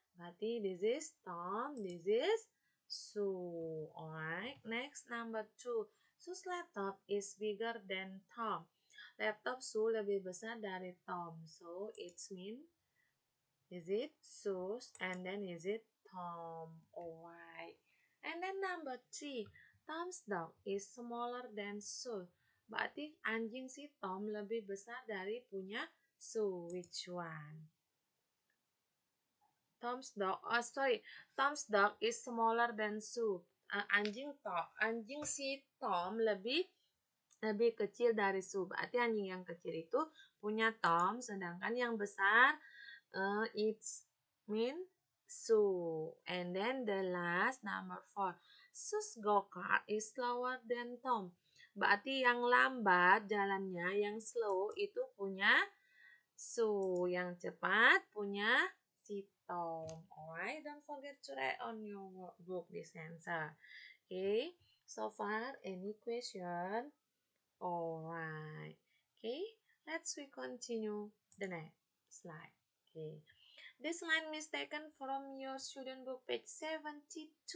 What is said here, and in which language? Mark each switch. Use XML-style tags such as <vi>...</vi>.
<id>Berarti</id> <en>this is Tom, this is Sue. Alright. Next, number 2. Sue's laptop is bigger than Tom.</en> <id>Laptop Sue lebih besar dari Tom.</id> <en>So, it's mean, is it Sue's and then is it Tom? Alright. And then number 3. Tom's dog is smaller than Sue.</en> <id>Berarti anjing si Tom lebih besar dari punya Sue.</id> <en>Which one? Tom's dog is smaller than Sue.</en> <id>Anjing si Tom lebih kecil dari Sue. Berarti anjing yang kecil itu punya Tom, sedangkan yang besar</id> <en>it's mean</en> <id>Sue.</id> <en>And then the last number 4. Sue's go-kart is slower than Tom.</en> <id>Berarti yang lambat jalannya, yang slow itu punya Sue, yang cepat punya si Tom.</id> <en>Alright, don't forget to write on your workbook this answer. Okay, so far any question? Alright. Okay, let's we continue the next slide. Okay. This line is taken from your student book page 72.</en>